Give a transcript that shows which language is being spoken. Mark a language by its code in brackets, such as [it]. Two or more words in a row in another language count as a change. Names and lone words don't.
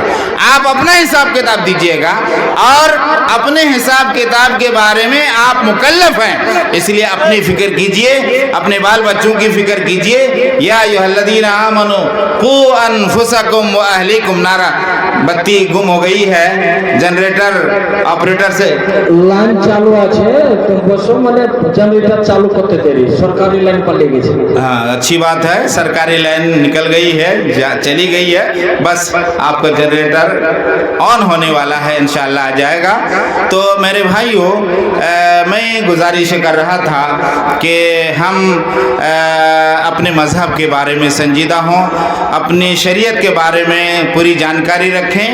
[ur] آپ اپنا حساب کتاب دیجئے گا، اور اپنے حساب کتاب کے بارے میں آپ مکلف ہیں، اس لیے اپنی فکر کیجئے، اپنے بال بچوں کی فکر کیجئے۔ [ar] یا ایھا الذین آمنوا قوا انفسکم واہلیکم نارا۔ [ur] بتی گم ہو گئی ہے، جنریٹر آپریٹر سے [bn] লাইন চালু আছে, তো বসো মানে জেনারেটর চালু করতে দেরি, সরকারি লাইন পালিয়ে গেছে। [ur] ہاں اچھی بات ہے، سرکاری لائن نکل گئی ہے، چلی گئی ہے، بس آپ کا جنریٹر آن ہونے والا ہے، انشاءاللہ آ جائے گا۔ تو میرے بھائیوں، میں گزارش کر رہا تھا کہ ہم اپنے مذہب کے بارے میں سنجیدہ ہوں، اپنی شریعت کے بارے میں پوری جانکاری رکھیں۔